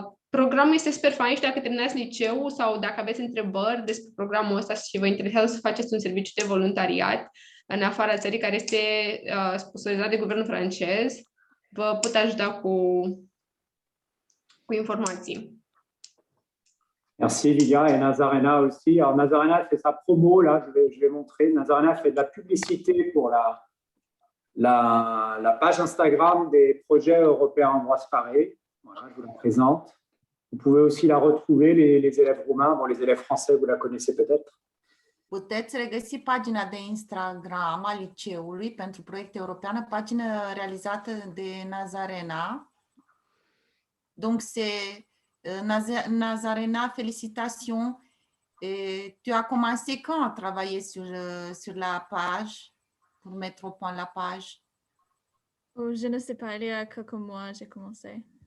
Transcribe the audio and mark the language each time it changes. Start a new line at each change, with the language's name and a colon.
Romanian: Programul este super fain și dacă terminați liceu sau dacă aveți întrebări despre programul ăsta și vă interesează să faceți un serviciu de voluntariat în afara țării care este sponsorizat de guvernul francez, vă pot ajuta cu informații.
French: Merci Lilia et Nazarena aussi. Alors Nazarena elle fait sa promo, là, je vais montrer. Nazarena fait de la publicité pour la page Instagram des projets européens en droit séparé. Voilà, je vous la présente. Vous pouvez aussi la retrouver, les élèves roumains. Bon, les élèves français, vous la connaissez peut-être.
Romanian: Puteți regăsi pagina de Instagram a liceului pentru proiecte europeană, pagină realizată de Nazarena.
French: Donc c'est Nazarena, félicitations. Et tu as commencé quand à travailler sur la page, pour mettre au point la page? Oh, je ne sais pas, il y a quelques mois, j'ai commencé.